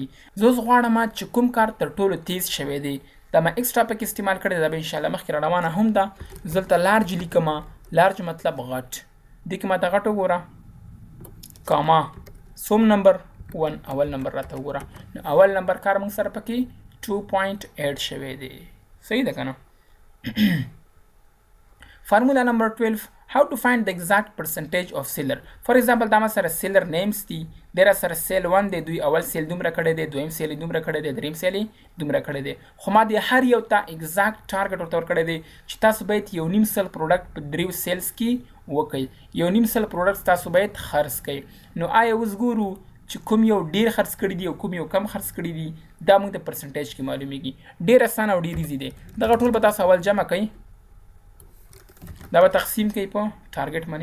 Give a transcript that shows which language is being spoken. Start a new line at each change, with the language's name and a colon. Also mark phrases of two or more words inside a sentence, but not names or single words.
Pashto: زه اوس غواړم چې کوم کار تر ټولو تیز شوی دی دا ما ایکسټرا پکې استعمال کړی دی، دا به انشاءالله مخکې را روانه هم ده. زه دلته لارج لیکم، لارج مطلب غټ. دې کې ماته غټ وګوره، کاما سوم نمبر 1 اول نمبر راته وګوره. نو اول نمبر کار موږ سره پکې 2.8 شوی دی. صحیح ده که نه؟
English: Formula number 12. How to find the exact percentage of seller. For example
Pashto: دا ما سره
English: seller names
Pashto: دي، در سره sale 1 دی، دوی اول سیل دومره کړی دی، دویم سیل دومره کړی دی، دریم سیل دومره کړی دی. خو ما د هر یو ته
English: exact target
Pashto: ورته ورکړی دی چې تاسو باید یو نیم سل پروډکټ په دریو سیلز کې وکړئ، یو نیم سل پروډکټس تاسو باید خرڅ کړئ. نو آیا اوس ګورو چې کوم یو ډیر خرڅ کړي دي او کوم یو کم خرڅ کړي دي، دا موږ د پرسنټیج کې معلومیږي. ډیر اسانه او ډیر ایزي دی. دغه ټول به تاسو اول جمع کړئ، دا به تقسیم کوي په ټارګټ باندې.